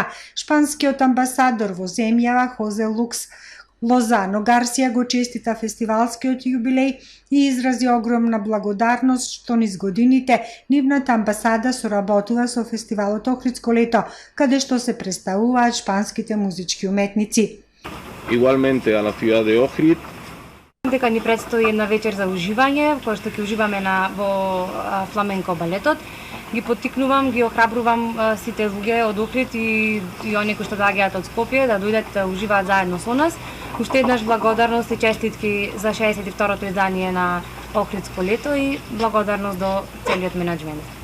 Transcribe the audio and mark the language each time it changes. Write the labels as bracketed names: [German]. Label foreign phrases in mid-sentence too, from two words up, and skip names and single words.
[Macedonian] Шпанскиот амбасадор во земјава Хозе Лукс Лозано Гарсија го честита фестивалскиот јубилеј и изрази огромна благодарност што низ годините нивната амбасада соработува со фестивалот Охридско лето, каде што се представуваат шпанските музички уметници. [Spanish] Igualmente a la ciudad de Ohrid. [Macedonian] Дека ни предстои една вечер за уживање, која што ќе уживаме во фламенко балетот. Ги поттикнувам, ги охрабрувам сите луѓе од Охрид и оние кои што доаѓаат од Скопје да дојдат да уживаат заедно со нас. Уште еднаш благодарност и честитки за 62-то издание на Охридско лето и благодарност до целиот менаџмент.